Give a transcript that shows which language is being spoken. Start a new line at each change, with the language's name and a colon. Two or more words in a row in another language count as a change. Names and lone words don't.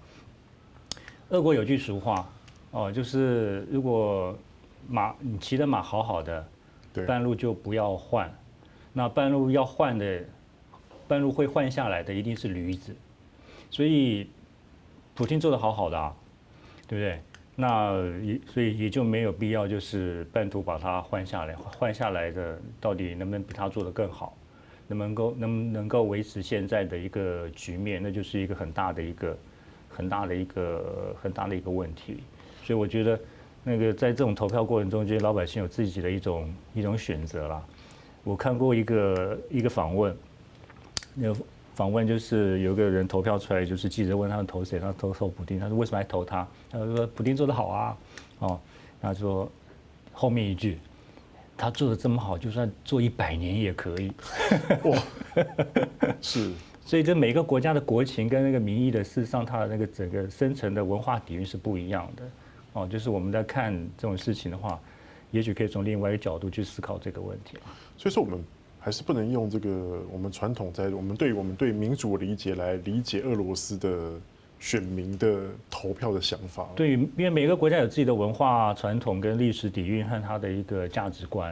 Chinese: 俄國有句俗話哦，就是如果你騎的馬好好的，半路就不要換，那半路要換的，半路會換下來的一定是驢子，所以普丁做得好好的啊，對不對？所以也就沒有必要，就是半途把它換下來。換下來的到底能不能比他做得更好，能不能夠維持現在的一個局面，那就是一個很大的一個問題。所以我覺得，那個在這種投票過程中，覺得老百姓有自己的一種選擇啦。我看過一個訪問，訪問就是有個人投票出來，就是記者問他投誰，他投普丁，他說為什麼來投他？他說普丁做得好啊，哦，他說後面一句，他做得這麼好，就算做100年也可以。哇，是，所以這每個國家的國情跟那個民意的，事實上它的那個整個深層的文化底蘊是不一樣的。哦，就是我們在看這種事情的話，也許可以從另外一個角度去思考這個問題。所以說我們還是不能用這個我們傳統在我們對民主理解來理解俄羅斯的選民的投票的想法。對，因為每個國家有自己的文化傳統跟歷史底蘊和它的一個價值觀。